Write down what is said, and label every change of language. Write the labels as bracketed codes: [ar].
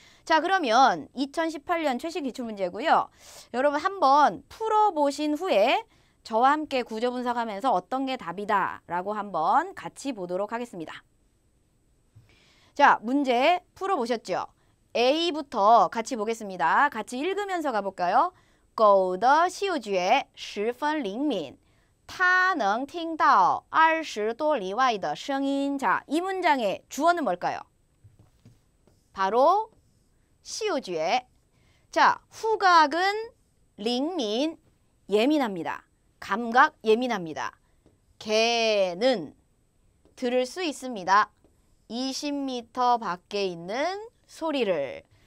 [ko] 자, 그러면 2018년 최신 기출문제고요. 여러분 한번 풀어보신 후에 저와 함께 구조 분석하면서 어떤 게 답이다 라고 한번 같이 보도록 하겠습니다. 자, 문제 풀어보셨죠? A부터 같이 보겠습니다. 같이 읽으면서 가볼까요? [zh] 狗的嗅觉十分灵敏它能听到20多里外的声音 [ko] 자, 이 문장의 주어는 뭘까요? 바로 嗅觉 자, 후각은 灵敏 예민합니다. 감각 예민합니다. 개는 들을 수 있습니다. 20m 밖에 있는 소리를.